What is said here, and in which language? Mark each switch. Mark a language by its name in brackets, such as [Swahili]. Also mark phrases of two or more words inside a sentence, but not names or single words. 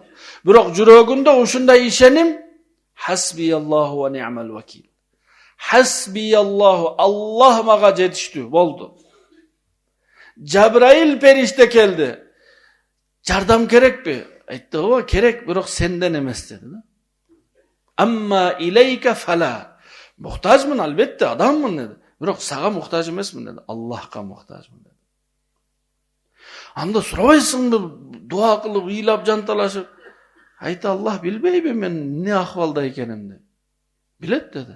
[Kyrgyz] Бирок жүрөгүндө ушундай ишеним, [Arabic] حسبي الله ونعم الوكيل. [Kyrgyz] Хасбияллаху, Аллах мага жетиштүү болду. Жабраил периште келди. Жардам керекпи? Айтты, ооба, керек, бирок сенден эмес деди. [Arabic] أما إليك فلا. [Kyrgyz] Мухтажмын, албетте, адаммын деди. Бирок сага мухтаж эмесмин деди. Аллахка мухтажмын деди. Анда сурабайсыңбы, дуа кылып, ыйлап, жанталашып? Айтты, Аллах билбейби мен эмне акыбалда экенимди? Билет деди.